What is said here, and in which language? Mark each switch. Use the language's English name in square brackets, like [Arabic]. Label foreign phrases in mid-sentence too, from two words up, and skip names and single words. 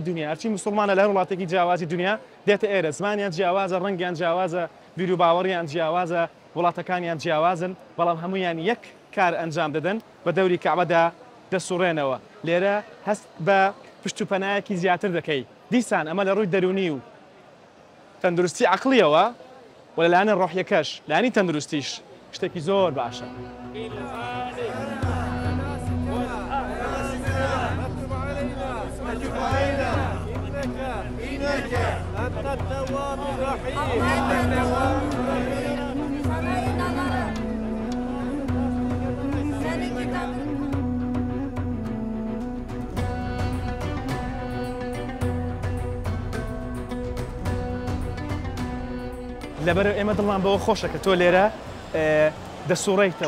[Central Kurdish] دنیا هەرچی مسلمانە لە هەر وڵاتێکی جیاوازی دنیا دێتە ئێرە زمانیان جیاوازە ڕەنگیان جیاوازە بیر و باوەڕیان جیاوازە وڵاتەکانیان جیاوازن بەڵام هەمویان یەک کار ئەنجام دەدەن بە دەوری کەعبەدا دەسوڕێنەوە لێرە هەست بە پشت و پەنایەکی زیاتر دەکەی دیسان ئەمە لە ڕووی دەرونی و تەندروستی عەقلیەوە و لەلایەنە ڕۆحیەکەش لایەنی تەندروستیش شتێکی زۆر باشە [Arabic] أنت التواب الرحيم [Central Kurdish] لەبەر ئێمە دڵمان بەوە خۆشە کە تۆ لێرە دەسوڕێیتەوە